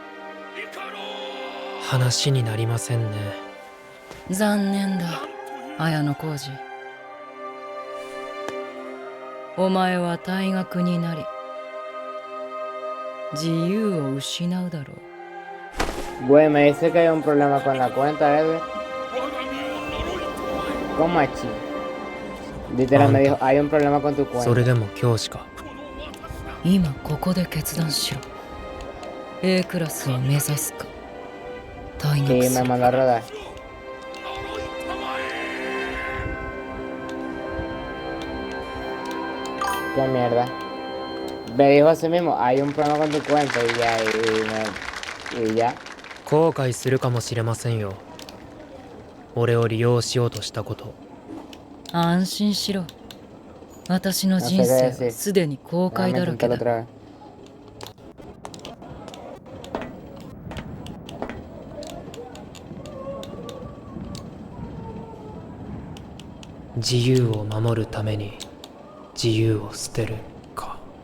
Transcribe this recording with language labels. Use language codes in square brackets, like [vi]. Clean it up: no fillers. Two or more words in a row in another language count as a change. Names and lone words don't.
[ja] 話になりませんね。残念だ、綾野浩二。お前は退学になり自由を失うだろう。 [es] Güey, me dice que hay un problema con la cuenta, Edgar. ¿Cómo así? Literal me dijo, hay un problema con tu cuenta. [ja] それでも教師か。今ここで決断しろ。A クラスを目指すか退学 [es] Sí, [ja] す [es] me [ja] る。 [es] mandó a rodar. Qué mierda. Me dijo así mismo, hay un problema con tu cuenta y ya, y ya. [ja] 後悔するかもしれませんよ。俺を利用しようとしたこと。安心しろ。私の人生はすでに後悔だらけだ。自由を守るために自由を捨てるか。